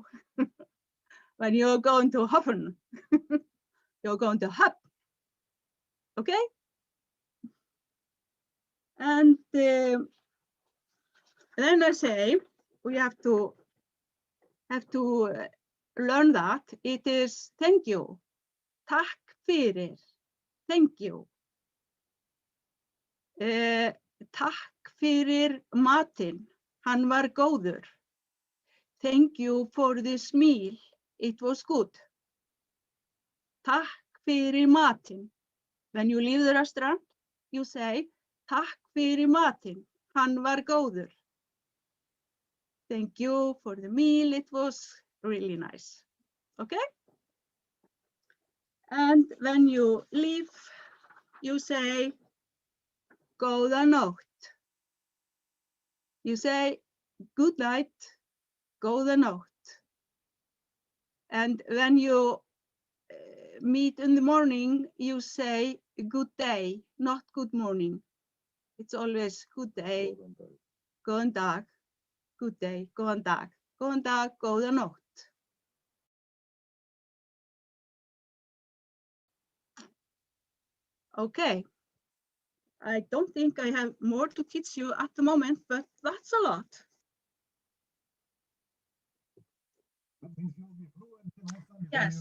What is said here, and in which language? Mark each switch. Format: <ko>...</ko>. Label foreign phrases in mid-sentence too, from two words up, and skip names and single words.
<en>When you're going to Hofn, you're going to Hofn. Okay? And then I say we have to learn that it is thank you.</en> <is>Takk fyrir.</is> <en>Thank you.</en> <is>Takk fyrir matinn. Hann var góður.</is> <en>Thank you for this meal. It was good.</en> <is>Takk fyrir matinn.</is> <en>When you leave the restaurant, you say,</en> <is>takk fyrir matinn. Hann var góður.</is> <en>Thank you for the meal. It was really nice. Okay? And when you leave, you say,</en> <is>góða nótt.</is> <en>You say, good night,</en> <is>góða nótt.</is> <en>And when you meet in the morning, you say, good day, not good morning. It's always good day,</en> <is>góðan dag,</is> <en>good day,</en> <is>góðan dag, góða nótt.</is> <en>Okay. I don't think I have more to teach you at the moment, but that's a lot. Yes.</en>